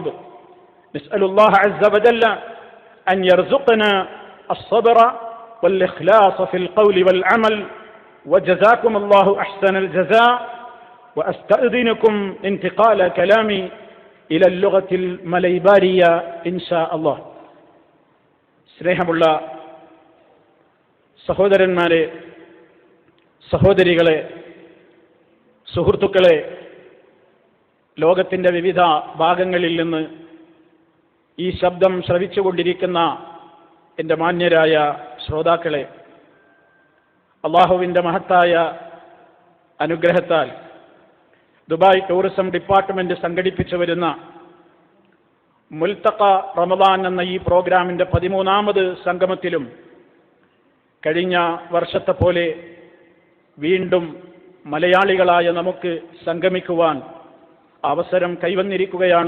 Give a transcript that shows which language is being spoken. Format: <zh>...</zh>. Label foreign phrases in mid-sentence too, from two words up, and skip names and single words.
<ar>نسأل الله عز وجل أن يرزقنا الصبر والإخلاص في القول والعمل. وجزاكم الله أحسن الجزاء. وأستأذنكم انتقال كلامي إلى اللغة المليبارية إن شاء الله.</ar> <ml>സ്നേഹമുള്ള സഹോദരന്മാരെ, സഹോദരികളെ, സുഹൃത്തുക്കളെ, ലോകത്തിൻ്റെ വിവിധ ഭാഗങ്ങളിൽ നിന്ന് ഈ ശബ്ദം ശ്രവിച്ചുകൊണ്ടിരിക്കുന്ന എൻ്റെ മാന്യരായ ശ്രോതാക്കളെ, അള്ളാഹുവിൻ്റെ മഹത്തായ അനുഗ്രഹത്താൽ ദുബായ് ടൂറിസം ഡിപ്പാർട്ട്മെന്റ് സംഘടിപ്പിച്ചു വരുന്ന മുൽത്തഖ റമദാൻ എന്ന ഈ പ്രോഗ്രാമിൻ്റെ 13ാമത് സംഗമത്തിലും കഴിഞ്ഞ വർഷത്തെ പോലെ വീണ്ടും മലയാളികളായ നമുക്ക് സംഗമിക്കുവാൻ അവസരം കൈവന്നിരിക്കുകയാണ്.</ml>